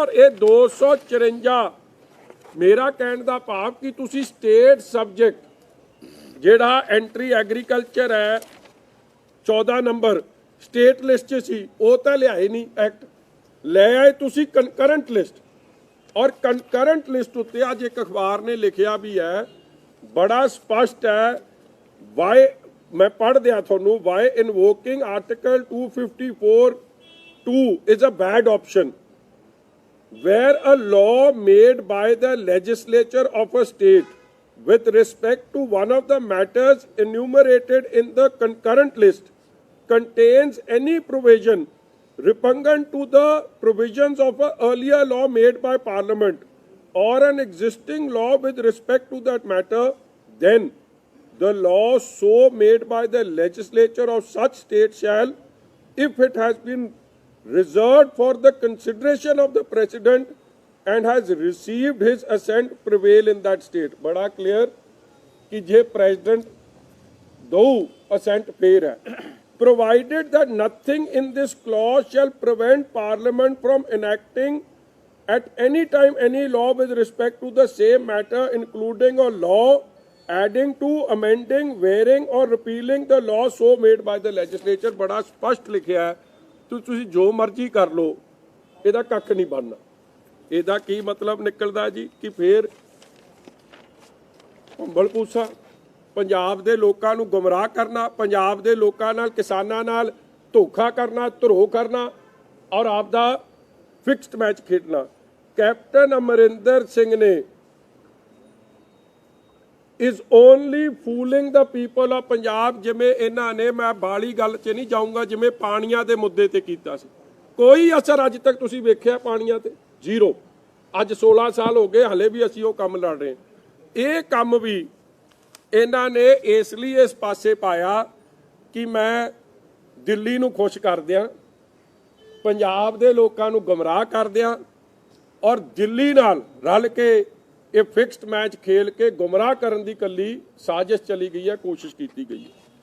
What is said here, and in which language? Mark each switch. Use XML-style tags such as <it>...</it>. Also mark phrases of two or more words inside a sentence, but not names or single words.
<pa>ਔਰ ਇਹ 254, ਮੇਰਾ ਕਹਿਣ ਦਾ ਭਾਵ ਕਿ ਤੁਸੀਂ</pa> <en>state subject</en> <pa>ਜਿਹੜਾ</pa> <en>entry agriculture</en> <pa>ਹੈ 14 ਨੰਬਰ</pa> <en>state list</en> <pa>'ਚ ਸੀ, ਉਹ ਤਾਂ ਲਿਆਏ ਨਹੀਂ ਐਕਟ, ਲੈ ਆਏ ਤੁਸੀਂ</pa> <en>concurrent list.</en> <pa>ਔਰ</pa> <en>concurrent list</en> <pa>ਉੱਤੇ ਅੱਜ ਇੱਕ ਅਖਬਾਰ ਨੇ ਲਿਖਿਆ ਵੀ ਹੈ, ਬੜਾ ਸਪਸ਼ਟ ਹੈ, ਵਾਈ ਮੈਂ ਪੜ੍ਹ ਦਿਆਂ ਤੁਹਾਨੂੰ,</pa> <en>why invoking Article 254(2) is a bad option where a law made by the legislature of a state with respect to one of the matters enumerated in the concurrent list contains any provision repugnant to the provisions of an earlier law made by Parliament or an existing law with respect to that matter, then the law so made by the legislature of such state shall, if it has been reserved for the consideration of the president and has received his assent, prevail in that state।</en> <pa>बड़ा clear कि जे president दो assent फेर है,</pa> <en>provided that nothing in this clause shall prevent parliament from enacting at any time any law with respect to the same matter, including a law adding to, amending, varying or repealing the law so made by the legislature।</en> <pa>ਬੜਾ ਸਪਸ਼ਟ ਲਿਖਿਆ ਹੈ, ਤੁਸੀਂ ਜੋ ਮਰਜ਼ੀ ਕਰ ਲਓ, ਇਹਦਾ ਕੱਖ ਨਹੀਂ ਬਣਨਾ। ਇਹਦਾ ਕੀ ਮਤਲਬ ਨਿਕਲਦਾ ਜੀ ਕਿ ਫੇਰ ਭੰਬਲ ਪੂਸਾ ਪੰਜਾਬ ਦੇ ਲੋਕਾਂ ਨੂੰ ਗੁੰਮਰਾਹ ਕਰਨਾ, ਪੰਜਾਬ ਦੇ ਲੋਕਾਂ ਨਾਲ, ਕਿਸਾਨਾਂ ਨਾਲ ਧੋਖਾ ਕਰਨਾ, ਧਰੋਹ ਕਰਨਾ ਔਰ ਆਪਦਾ</pa> <en>fixed match</en> <pa>ਖੇਡਣਾ।</pa> <en>ਕੈਪਟਨ ਅਮਰਿੰਦਰ ਸਿੰਘ ਨੇ is only fooling the people of ਪੰਜਾਬ।</en> <pa>ਜਿਵੇਂ ਇਹਨਾਂ ਨੇ, ਮੈਂ ਬਾਲੀ ਗੱਲ 'ਚ ਨਹੀਂ ਜਾਊਂਗਾ, ਜਿਵੇਂ ਪਾਣੀਆਂ ਦੇ ਮੁੱਦੇ ਤੇ ਕੀਤਾ ਸੀ, ਕੋਈ ਅਸਰ ਅੱਜ ਤੱਕ ਤੁਸੀਂ ਵੇਖਿਆ ਪਾਣੀਆਂ ਤੇ? ਜ਼ੀਰੋ। ਅੱਜ 16 ਸਾਲ ਹੋ ਗਏ, ਹਲੇ ਵੀ ਅਸੀਂ ਉਹ ਕੰਮ ਲੜ ਰਹੇ। ਇਹ ਕੰਮ ਵੀ ਇਹਨਾਂ ਨੇ ਇਸ ਲਈ ਇਸ ਪਾਸੇ ਪਾਇਆ ਕਿ ਮੈਂ ਦਿੱਲੀ ਨੂੰ ਖੁਸ਼ ਕਰ ਦਿਆਂ, ਪੰਜਾਬ ਦੇ ਲੋਕਾਂ ਨੂੰ ਗੁੰਮਰਾਹ ਕਰ ਦਿਆਂ ਔਰ ਦਿੱਲੀ ਨਾਲ ਰਲ ਕੇ ਇਹ</pa> <en>fixed match</en> <pa>ਖੇਲ ਕੇ ਗੁੰਮਰਾਹ ਕਰਨ ਦੀ ਕੱਲੀ ਸਾਜ਼ਿਸ਼ ਚਲੀ ਗਈ ਹੈ, ਕੋਸ਼ਿਸ਼ ਕੀਤੀ ਗਈ ਹੈ।</pa>